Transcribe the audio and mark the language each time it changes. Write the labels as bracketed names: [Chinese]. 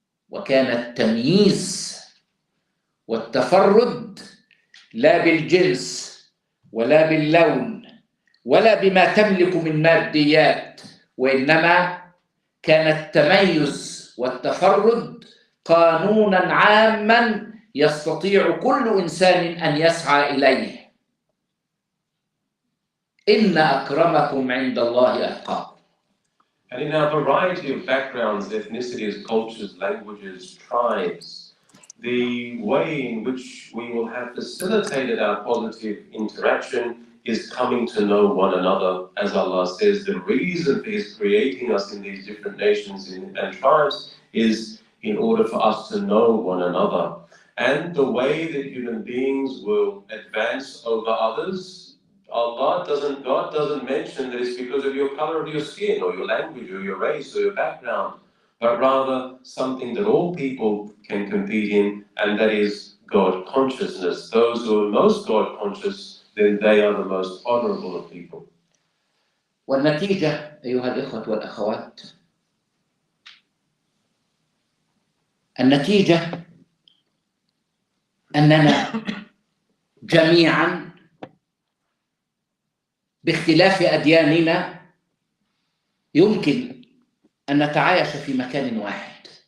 [Arabic] وكان التمييز والتفرد لا بالجنس ولا باللون ولا بما تملك من ماديات، وإنما كان التميز والتفرد قانونا عاما يستطيع كل إنسان أن يسعى إليه. إن أكرمكم عند الله أتقاكم. [English] And in our variety of backgrounds, ethnicities, cultures, languages, tribes, the way in which we will have facilitated our positive interaction is coming to know one another. As Allah says, the reason for His creating us in these different nations and tribes is in order for us to know one another. And the way that human beings will advance over others, God doesn't mention that it's because of your color of your skin or your language or your race or your background, but rather something that all people can compete in, and that is God consciousness. Those who are most God conscious, then they are the most honorable of people. [Arabic] والنتيجة أيها الإخوة والأخوات، النتيجة أننا جميعا باختلاف أدياننا يمكن أن نتعايش في مكان واحد.